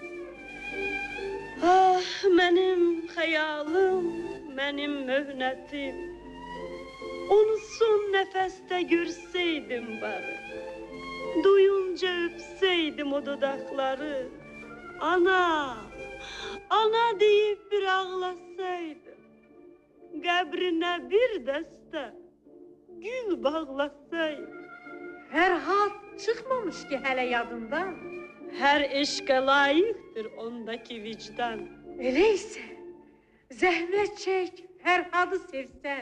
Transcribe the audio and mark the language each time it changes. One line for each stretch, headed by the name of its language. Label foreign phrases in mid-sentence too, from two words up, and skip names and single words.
Azerbaijani: Ah, benim xəyalım, benim möhnətim. Onu son nəfəsdə görseydim bari.
Turkish: Duyunca öpseydim o dudakları. Ana, ana deyip bir ağlasaydım.
Azerbaijani: Qəbrinə bir dəstə gül bağlasaydım. Fərhad çıxmamış ki hələ yadından. Hər eşqə layiqdir ondaki vicdan. Elə isə zəhmət çək, Fərhadı sevsən.